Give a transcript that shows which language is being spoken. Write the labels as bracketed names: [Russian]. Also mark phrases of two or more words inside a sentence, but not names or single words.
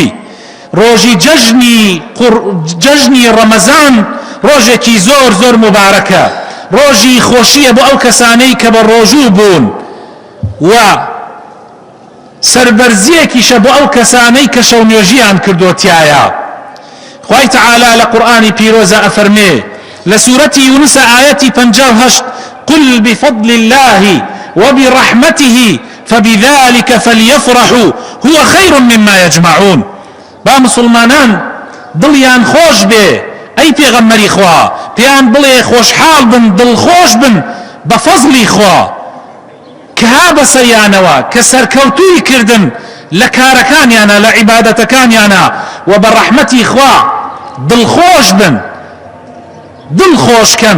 [Central Kurdish] ڕۆژی جەژنی ڕەمەزان ڕۆژێکی زۆر زۆر مبارەکە، ڕۆژی خۆشیە بۆ ئەو کەسانەی کە بە ڕۆژوو بوون، و سەربەرزیەکیشە بۆ ئەو کەسانەی کە شەونێژیان کردوتیایە. خوای تەعالا لە قورئانی پیرۆزە ئەفەرمێ لە سوورەتی یونسە ئایەتی 58 [Arabic] قل بفضل الله وبرحمته فبذلك فليفرحوا هو خير مما يجمعون. [Central Kurdish] با مسلمانان دڵیان خۆش بێ، ئەی پێغەمبەری خوا پێیان بڵێ خۆشحاڵ بن، دڵخۆش بن بە فەزلی خوا کە ها بەسەریانەوە کە سەرکەوتووی کردن لە کارەکانیانە لە عیبادەتەکانیانە، و بە ڕەحمەتی خوا دڵخۆش بن، دڵخۆشکەن.